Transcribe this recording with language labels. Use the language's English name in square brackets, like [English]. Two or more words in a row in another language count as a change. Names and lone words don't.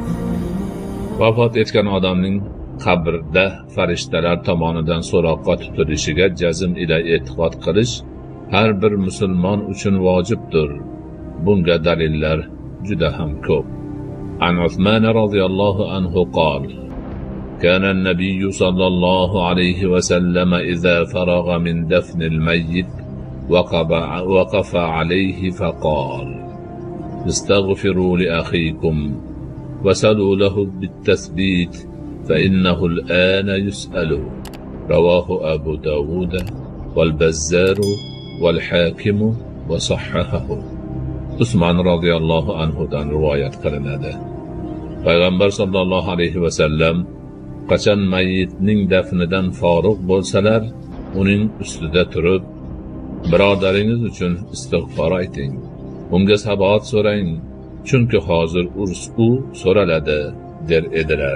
[Uzbek] Vafot etgan odamning qabrda farishtalar tomonidan so'roqqa tutilishiga jazm ila e'tiqod qilish har bir musulmon uchun vojibdir. Bunga dalillar juda ham ko'p. [Arabic] عن عثمان رضي الله عنه قال: كان النبي صلى الله عليه وسلم إذا فرغ من دفن الميت وقف عليه فقال: استغفروا لأخيكم وسلوا له بالتثبيت فإنه الآن يسأل. رواه أبو داود والبزار والحاكم وصححه. [Uzbek] Usman radhiyallohu anhudan rivoyat qilinadi. Payg'ambar [Arabic] صلى الله عليه وسلم [Uzbek] qachon mayyitning dafnidan forig' bo'lsalar, uning ustida turib, birodaringiz uchun istig'for ayting, unga saboq so'rang, chunki hozir u so'raladi der edilar.